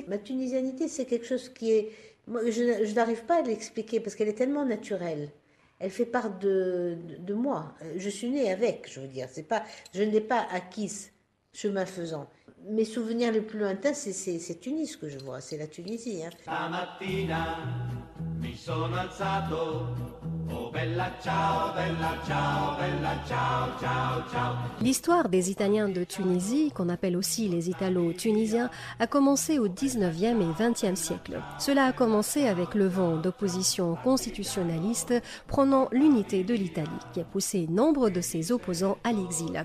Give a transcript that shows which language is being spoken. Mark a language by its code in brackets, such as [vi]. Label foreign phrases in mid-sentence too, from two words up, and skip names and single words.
[fr] Ma tunisianité, c'est quelque chose qui est... Moi, je n'arrive pas à l'expliquer parce qu'elle est tellement naturelle. Elle fait part de moi. Je suis née avec, je veux dire. Je ne l'ai pas acquise chemin faisant. Mes souvenirs les plus lointains, c'est Tunis que je vois, c'est la Tunisie. [it] La mattina mi sono alzato, oh bella ciao, ciao, ciao, ciao. [fr] L'histoire des Italiens de Tunisie, qu'on appelle aussi les Italo-Tunisiens, a commencé au 19e et 20e siècle. Cela a commencé avec le vent d'opposition constitutionnaliste prônant l'unité de l'Italie, qui a poussé nombre de ses opposants à l'exil.